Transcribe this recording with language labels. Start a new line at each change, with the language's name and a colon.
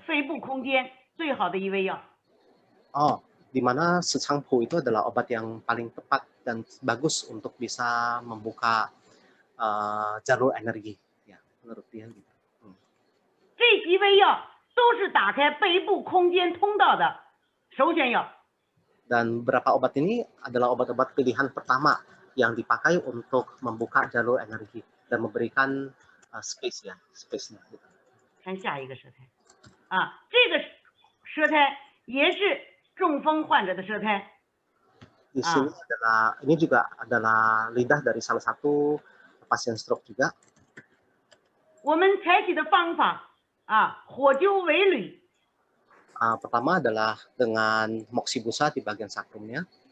Chinese: 肺部空间最好的一味药。
Indonesian: Oh, di mana secangpu itu adalah obat yang paling tepat dan bagus untuk bisa membuka jalur energi, ya menurut dia gitu.
Chinese: 这几味药都是打开背部空间通道的首选药。
Indonesian: Dan beberapa obat ini adalah obat-obat pilihan pertama yang dipakai untuk membuka jalur energi dan memberikan space-nya.
Chinese: 看下一个舌苔这个舌苔也是中风患者的舌苔。
Indonesian: Di sini ini juga adalah lidah dari salah satu pasien stroke juga.
Chinese: 我们采取的方法火灸尾闾，
Indonesian: Pertama adalah dengan moxibusa di bagian sakrumnya,